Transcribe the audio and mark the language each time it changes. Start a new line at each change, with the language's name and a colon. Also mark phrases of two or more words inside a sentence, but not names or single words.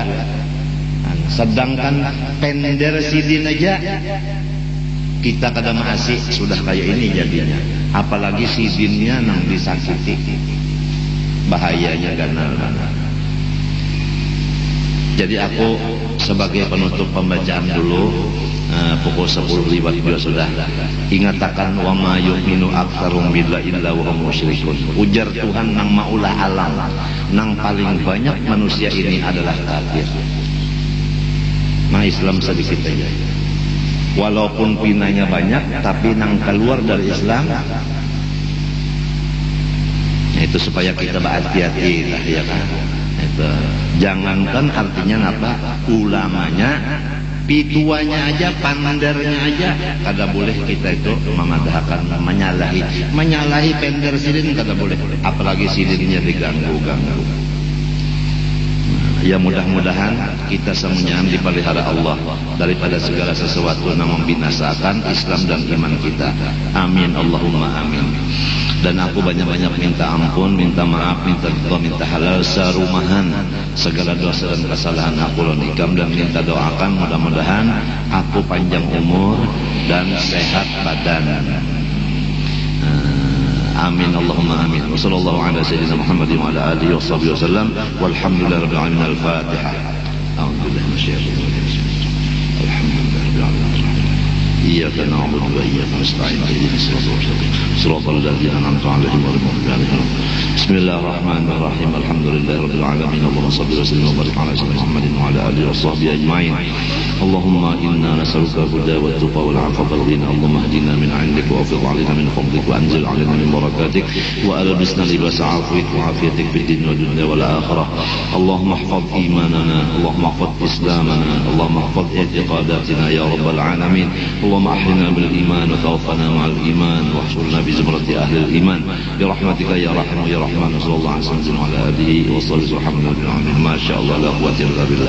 Banjar: Sedangkan pender sidin aja kita kadang masih sudah kayak ini jadinya. Apalagi sidinnya nang disakiti. Bahayanya ganal. Jadi aku sebagai penutup pembacaan dulu, pukul 10 juga sudah ingatakan
Arabic: وما يؤمن أكثرهم بالله إلا وهم مشركون.
Banjar: Ujar Tuhan nang maulah alam, nang paling banyak manusia ini adalah kafir. Nah, Islam sedikit aja. Walaupun pinanya banyak, tapi nang keluar dari Islam, itu supaya kita berhati-hati lah, ya kan? Itu. Jangankan artinya apa? Ulamanya, pituanya aja, pandernya aja, kada boleh kita itu memadahkan, menyalahi pender sidin kada boleh. Apalagi sidinnya diganggu-ganggu. Ya mudah-mudahan kita semuanya dipelihara Allah daripada segala sesuatu yang membinasakan Islam dan iman kita.
Arabic: آمين اللهم آمين.
Banjar: Dan aku banyak-banyak minta ampun, minta maaf, minta doa, minta halal sarumahan segala dosa dan kesalahan aku lan ikam, dan minta doakan mudah-mudahan aku panjang umur dan sehat badan.
Arabic: آمين اللهم آمين. وصلى الله على سيدنا محمد وعلى آله وصحبه وسلم. والحمد لله رب العالمين. الفاتحة. أعوذ بالله من الشيطان الرجيم. الحمد لله رب العالمين. إياك نعبد وإياك نستعين. اهدنا الصراط المستقيم. صراط الذين أنعمت عليهم غير المغضوب عليهم. بسم الله الرحمن الرحيم. الحمد لله رب العالمين. اللهم صل وسلم وبارك على سيدنا محمد وعلى آله وصحبه أجمعين. اللهم إنا نسألك الهدى والتقى والعفاف والغنى. اللهم اهدنا من عندك وأفض علينا من فضلك وأنزل علينا من بركاتك وألبسنا لباس عفوك وعافيتك في الدين والدنيا والآخرة. اللهم احفظ إيماننا، اللهم احفظ إسلامنا، اللهم احفظ اعتقاداتنا يا رب العالمين. اللهم أحينا بالإيمان وتوفنا مع الإيمان واحشرنا بزمرة أهل الإيمان برحمتك يا رحمن يا رحمن. صلى الله عليه وسلم وعلى آله وصحبه وسلم. ما شاء الله لا قوة إلا بالله.